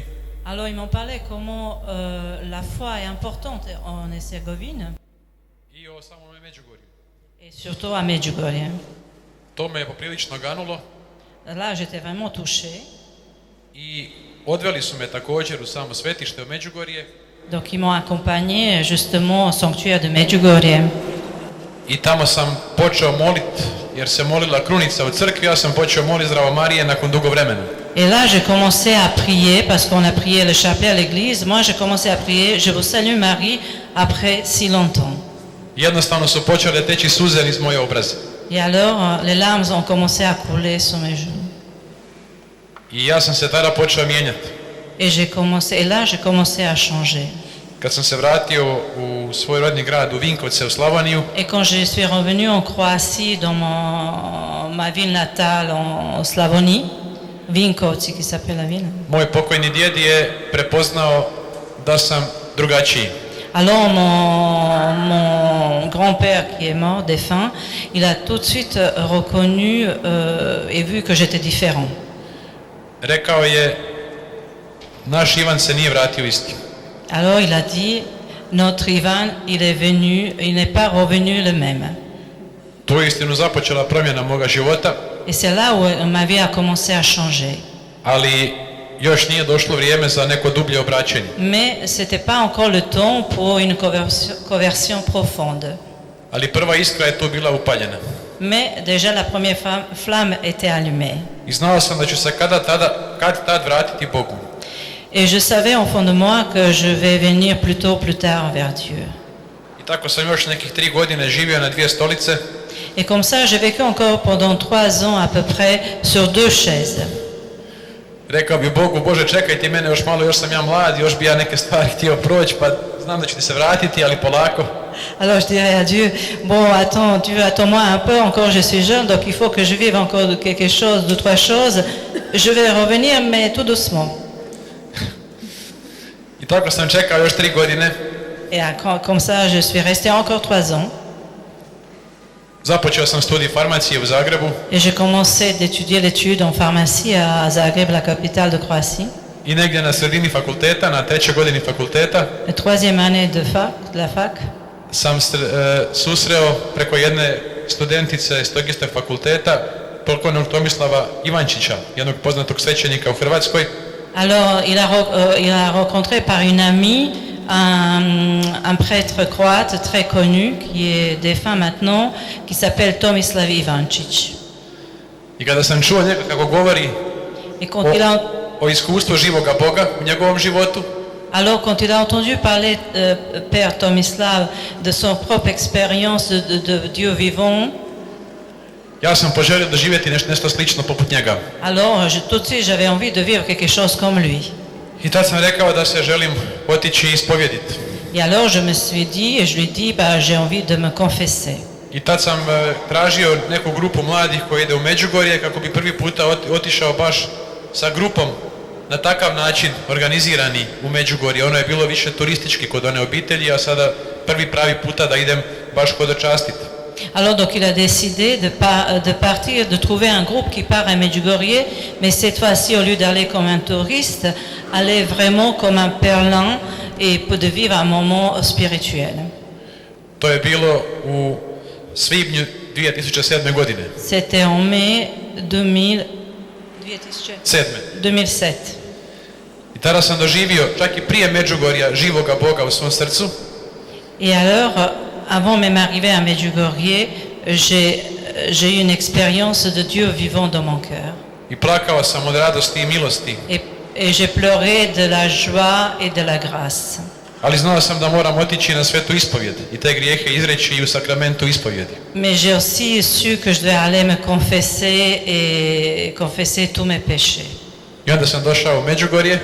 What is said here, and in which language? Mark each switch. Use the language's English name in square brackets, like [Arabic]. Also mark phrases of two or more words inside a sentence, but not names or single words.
[French] Alors ils m'ont parlé comment la foi est importante en Herzégovine. [Croatian] I o samom Međugorju. [French] Et surtout à Medjugorje. [Croatian] To me je poprilično ganulo. [French] Là, j'étais vraiment touchée. [Croatian] I odveli su me također u samo svetište u Međugorje. [French] Donc ils m'ont accompagné justement au sanctuaire de Medjugorje. [Croatian] I tamo sam počeo moliti, jer se molila krunica u crkvi, ja sam počeo moliti Zdravo Marije nakon dugo vremena. [French] Et là, j'ai commencé à prier, parce qu'on a prié le chapelet à l'église. Moi, j'ai commencé à prier, je vous salue Marie, après si longtemps. [Croatian] Jednostavno su počele teći suze niz moje obraze. [French] Et alors, les larmes ont commencé à couler sur mes genoux. [Croatian] I ja sam se tada počeo mijenjati. [French] Et là, j'ai commencé à changer. [Croatian] Kad sam se vratio u svoj rodni grad, u Vinkovce, u Slavoniju, [French] Et quand je suis revenu en Croatie, dans ma ville natale, en Slavonie, Vinkovci, qui s'appelle la ville. [Croatian] moj pokojni djed je prepoznao da sam drugačiji. [French] Alors mon grand-père qui est mort, défunt, il a tout de suite reconnu et vu que j'étais différent. [Croatian] Rekao je, naš Ivan se nije vratio isti. [French] Alors il a dit, notre Ivan, il est venu, il n'est pas revenu le même. [Croatian] Tu je istinu započela promjena moga života, [French] Et c'est là où ma vie a commencé à changer. [Croatian] ali još nije došlo vrijeme za neko dublje obraćenje. [French] Mais ce n'était pas encore le temps pour une conversion profonde. [Croatian] Ali prva iskra je tu bila upaljena. [French] Mais déjà la première flamme était allumée. [Croatian] I znao sam da ću se kad tad vratiti Bogu. [French] Et je savais au fond de moi que je vais venir plus tôt ou plus tard vers Dieu. [Croatian] I tako sam još nekih 3 godine živio na 2 stolice. [French] Et comme ça, j'ai vécu encore pendant 3 ans à peu près sur 2 chaises. [Croatian] Rekao bi Bogu, Bože, čekaj ti mene još malo, još sam ja mlad, još bi ja neke stvari htio proći, pa znam da ću ti se vratiti, ali polako. [French] Alors je dirais à Dieu, bon, attends, Dieu, attends-moi un peu, encore je suis jeune, donc il faut que je vive encore quelque chose, 2-3 choses. Je vais revenir, mais tout doucement. [Croatian] I tako sam čekao još 3 godine. [French] Et comme ça, je suis resté encore 3 ans. [Croatian] Započeo sam studij farmacije u Zagrebu. [French] Et j'ai commencé d'étudier l'étude en pharmacie à Zagreb, la capitale de Croatie. [Croatian] I negdje na sredini fakulteta, na 3. godini fakulteta, [French] La 3e année de la fac, [Croatian] sam susreo preko jedne studentice iz tog istog fakulteta, pokojnog Tomislava Ivančića, jednog poznatog svećenika u Hrvatskoj. [French] Alors, il a rencontré par une amie un prêtre croate très connu, qui est défunt maintenant, qui s'appelle Tomislav Ivančić. [Croatian] I kada sam čuo njega kako govori o iskustvu živoga Boga u njegovom životu, [French] alors quand il a entendu parler Père Tomislav de son propre expérience de Dieu vivant, [Croatian] ja sam poželio doživjeti nešto slično poput njega. [French] Alors, tout de suite, j'avais envie de vivre quelque chose comme lui. [Croatian] I tad sam rekao da se želim otići i ispovjediti. [French] Et alors, je me suis dit, et je lui ai dit, j'ai envie de me confesser. [Croatian] I tad sam tražio neku grupu mladih koji ide u Međugorje kako bi prvi puta otišao baš sa grupom na takav način organizirani u Međugorje. Ono je bilo više turistički kod one obitelji, a sada prvi pravi puta da idem baš hodočastiti. [French] Alors donc il a décidé de partir, de trouver un groupe qui part à Medjugorje, mais cette fois-ci au lieu d'aller comme un touriste, aller vraiment comme un pèlerin et de vivre un moment spirituel. [Croatian] To je bilo u svibnju 2007. godine. [French] C'était en mai 2007. [Croatian] I tada sam doživio, čak i prije Međugorja, živoga Boga u svom srcu. [French] Et alors, avant même arriver à Medjugorje, j'ai eu une expérience de Dieu vivant dans mon cœur. [Croatian] I plakao sam od radosti i milosti. [French] Et j'ai pleuré de la joie et de la grâce. [Croatian] Ali znao sam da moram otići na svetu ispovjed i te grijehe izreći i u sakramentu ispovjedi. [French] Mais j'ai aussi su que je devais aller me confesser et confesser tous mes péchés. [Croatian] I onda sam došao u Međugorje.